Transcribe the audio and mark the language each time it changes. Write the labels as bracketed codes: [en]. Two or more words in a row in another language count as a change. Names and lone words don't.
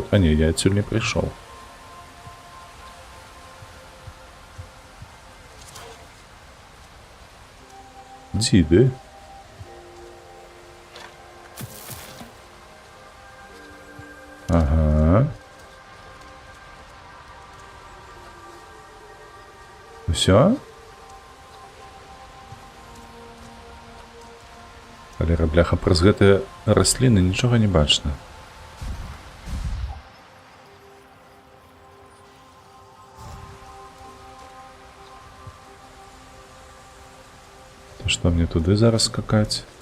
[uk] А ні, я отсюда не прийшов. Діди. Ага. Все? [be] Калера, бляха, праз гэтыя расліны нічога не бачна. То што мне туды зараз скакаць?